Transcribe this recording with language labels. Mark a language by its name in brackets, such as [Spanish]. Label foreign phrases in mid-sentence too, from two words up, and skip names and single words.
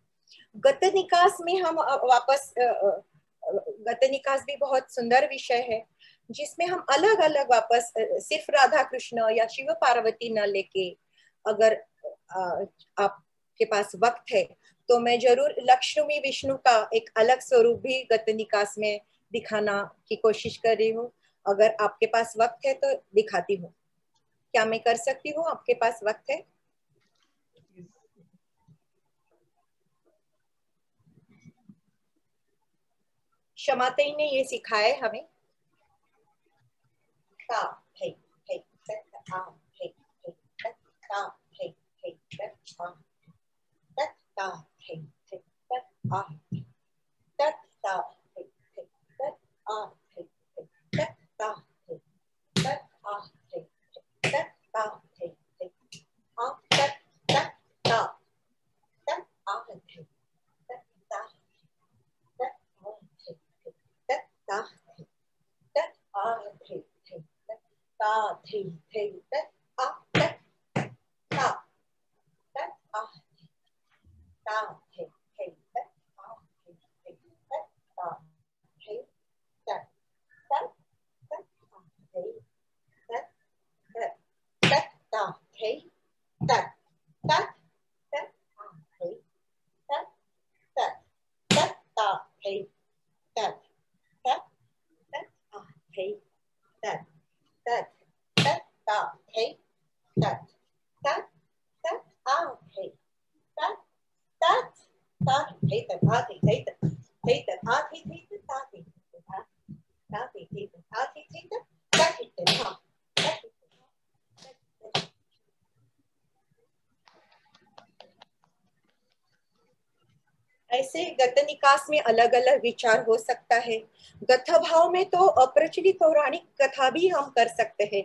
[Hindi] गत निकास में हम वापस, गत निकास भी बहुत सुंदर विषय है जिसमें हम अलग अलग वापस सिर्फ राधा कृष्ण या शिव पार्वती न लेके, अगर आपके पास वक्त है तो मैं जरूर लक्ष्मी विष्णु का एक अलग स्वरूप भी गत निकास में दिखाना की कोशिश कर रही हूँ। अगर आपके पास वक्त है तो दिखाती हूँ। क्या मैं कर सकती हूँ? आपके पास वक्त है? क्षमातई ने ये सिखाया है हमें। ता है तत आ है तत ता है तत आ तत ता है तत आ तत ता है तत आ है तत ता है तत आ है तत ता है आ तत तत ता तत आ है तत ता तत आ है तत आ है ता थे थे तत आ तत ता तत आ ता थे थे तत आ थे तत ता थे तत तत तत आ थे तत तत तत ता थे तत तत तत आ थे तत तत तत ता थे तत तत तत आ थे तत तत तत ता थे तत तत तत आ थे तत तत ता थे तत आ थे तत आ थे तत ता थे ता थे तत आ थे तत तत ता ऐसे गत निकास में अलग अलग विचार हो सकता है। गथ भाव में तो अप्रचलित पौराणिक कथा भी हम कर सकते हैं।